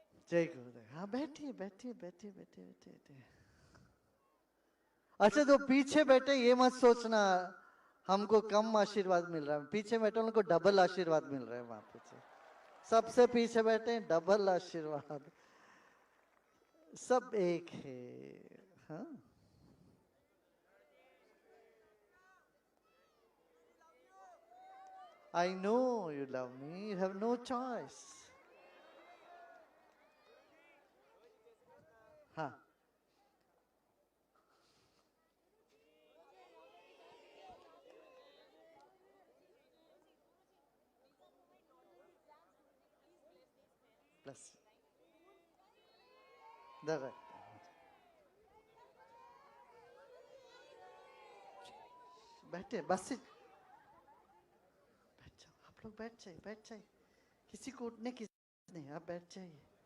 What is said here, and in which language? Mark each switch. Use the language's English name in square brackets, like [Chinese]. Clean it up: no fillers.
[Hindi] जय गुरुदेव। हाँ, बैठिए बैठिए बैठिए बैठिए बैठिए। अच्छा, तो पीछे बैठे ये मत सोचना हमको कम आशीर्वाद मिल रहा है, पीछे बैठे उनको डबल आशीर्वाद मिल रहा है। वहां पीछे सबसे पीछे बैठे डबल आशीर्वाद, सब एक है। [English] हाँ, I know you love me, you have no choice. [Hindi] हाँ, प्लस दर बैठे, बस बैठ जाओ, आप लोग बैठ जाइए, बैठ जाइए, किसी को उठने की नहीं, आप बैठ जाइए।